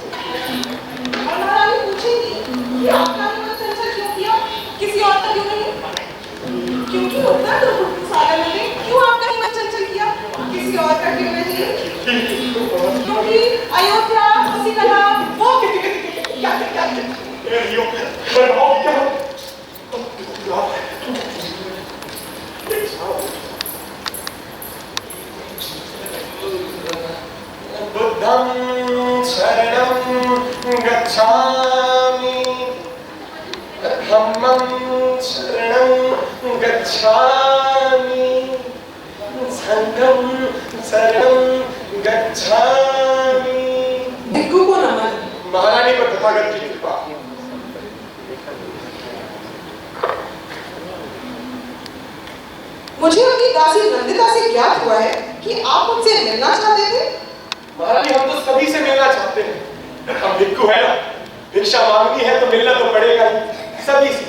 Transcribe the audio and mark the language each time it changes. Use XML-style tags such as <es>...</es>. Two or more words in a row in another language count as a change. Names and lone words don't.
<hi>और महारानी पूछेंगी कि आपका मन चंचल क्यों किया? किसी और का क्यों नहीं? क्योंकि उत्तर तो सागर में दे, क्यों आपका ही मन चंचल किया? किसी और का क्यों नहीं? क्योंकि अयोध्या, वसीकला, वो क्या</hi> <pi>बुद्धं शरणं गच्छामि, धम्मं शरणं गच्छामि, संघं शरणं गच्छामि।</pi> <hi>भिक्खु को नमन। महारानी पर तथागत की कृपा। मुझे अपनी दासी नंदिता से ज्ञात हुआ है कि आप मुझसे मिलना चाहते थे। महारानी हम तो सभी से मिलना चाहते हैं। हम भिक्खु है ना, भिक्षा मांगनी है तो मिलना तो पड़ेगा ही सभी से।</hi>